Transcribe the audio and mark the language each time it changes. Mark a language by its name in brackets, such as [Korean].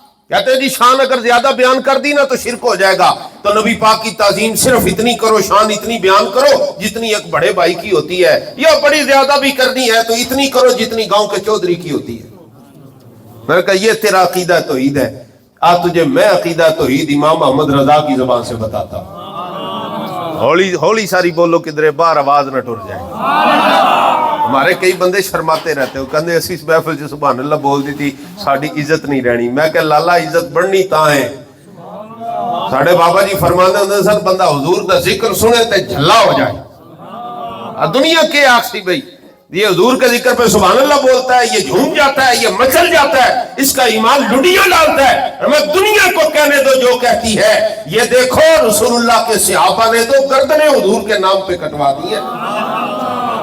[Urdu] کہتے ہیں جی شان اگر زیادہ بیان کر دی نا تو شرک ہو جائے گا، تو نبی پاک کی تعظیم صرف اتنی کرو، شان اتنی بیان کرو جتنی ایک بڑے بھائی کی ہوتی ہے، یا بڑی زیادہ بھی کرنی ہے تو اتنی کرو جتنی گاؤں کے چودھری کی ہوتی ہے۔ میں نے کہا یہ تیرا عقیدہ توحید ہے، آج تجھے میں عقیدہ توحید امام محمد رضا کی زبان سے بتاتا ہوں۔ [Punjabi] ہولی ہولی ساری بولو کدھر باہر آواز نہ ٹر جائے. ہمارے کئی بندے شرماتے رہتے ہو کہندے اسی اس محفل چ سبحان اللہ بول دی تھی ساڈی عزت نہیں رہنی. میں کہ لالا عزت بڑھنی تاں ہے. ساڈے بابا جی فرماندے ہوندے سن بندہ حضور دا ذکر سنے تے جھلا ہو جائے. [Urdu] دنیا کے آخری بھائی یہ حضور کے ذکر پہ سبحان اللہ بولتا ہے, یہ جھوم جاتا ہے, یہ مچل جاتا ہے, اس کا ایمان لڈیاں ڈالتا ہے. میں دنیا کو کہنے دو جو کہتی ہے. یہ دیکھو رسول اللہ کے صحابہ نے تو گردنیں حضور کے نام پہ کٹوا دی ہیں.